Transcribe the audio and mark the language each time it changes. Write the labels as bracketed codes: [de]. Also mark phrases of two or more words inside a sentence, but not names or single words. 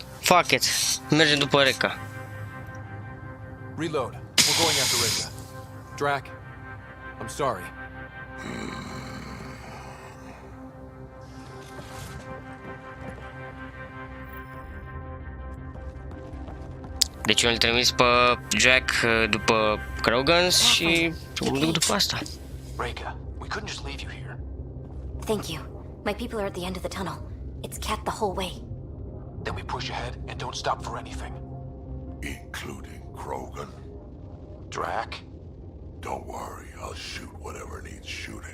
[en] Fuck it. [ro] Mergem după Reca. [en] Reload. We're going after Rika. Drac, I'm sorry. [ro] Deci eu îl trimis pe Jack după Krogans și mă duc după asta. [en] Reka, we couldn't just leave you here. Thank you. My people are at the end of the tunnel. It's kept the whole way. Then we push ahead and don't stop for anything. Including Krogan? Drac? Don't worry, I'll shoot whatever needs shooting.